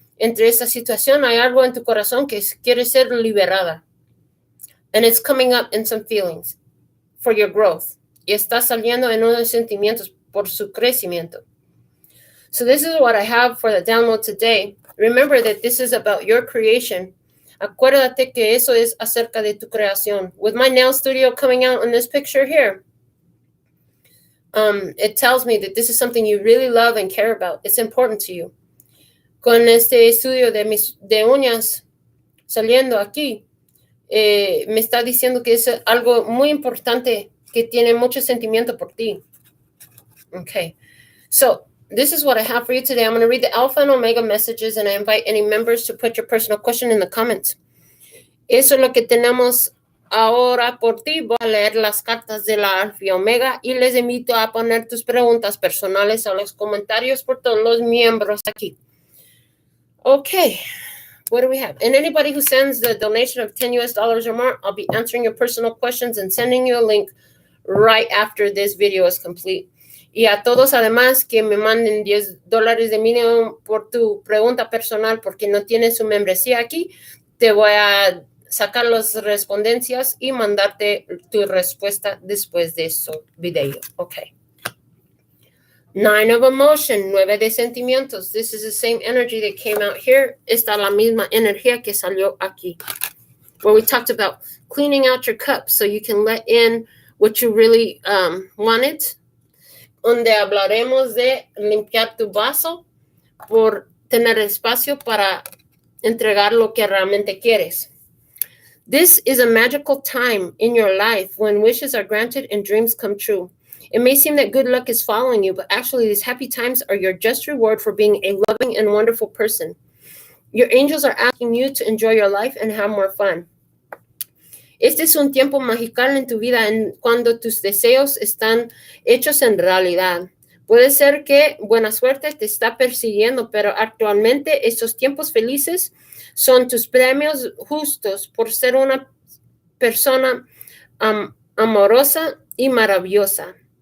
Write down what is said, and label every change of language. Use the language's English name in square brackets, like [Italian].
[Spanish] Entre esta situación, hay algo en tu corazón que quiere ser liberada. [English] And it's coming up in some feelings for your growth. [Spanish] Y está saliendo en unos sentimientos por su crecimiento. [English] So this is what I have for the download today. Remember that this is about your creation. [Spanish] Acuérdate que eso es acerca de tu creación. [English] With my nail studio coming out in this picture here, it tells me that this is something you really love and care about. It's important to you. [Spanish] Con este estudio de uñas saliendo aquí, me está diciendo que es algo muy importante que tiene mucho sentimiento por ti. [English] Okay, so this is what I have for you today. I'm going to read the Alpha and Omega messages, and I invite any members to put your personal question in the comments. [Spanish] Eso es lo que tenemos ahora por ti. Voy a leer las cartas de la Alfa y Omega y les invito a poner tus preguntas personales a los comentarios por todos los miembros aquí. [English] Okay, what do we have? And anybody who sends the donation of $10 or more, I'll be answering your personal questions and sending you a link right after this video is complete. [Spanish] Y a todos, además, que me manden $10 de mínimo por tu pregunta personal porque no tienes su membresía aquí, te voy a sacar las respondencias y mandarte tu respuesta después de este video. [English] Okay. 9 of emotion, [Spanish] 9 de sentimientos. [English] This is the same energy that came out here. [Spanish] Esta la misma energía que salió aquí. [English] Where we talked about cleaning out your cup so you can let in what you really wanted. [Spanish] Donde hablaremos de limpiar tu vaso por tener espacio para entregar lo que realmente quieres. [English] This is a magical time in your life when wishes are granted and dreams come true. It may seem that good luck is following you, but actually these happy times are your just reward for being a loving and wonderful person. Your angels are asking you to enjoy your life and have more fun. [Spanish] Este es un tiempo magical en tu vida cuando tus deseos están hechos en realidad. Puede ser que buena suerte te está persiguiendo, pero actualmente estos tiempos felices son tus premios justos por ser una persona amorosa y maravillosa.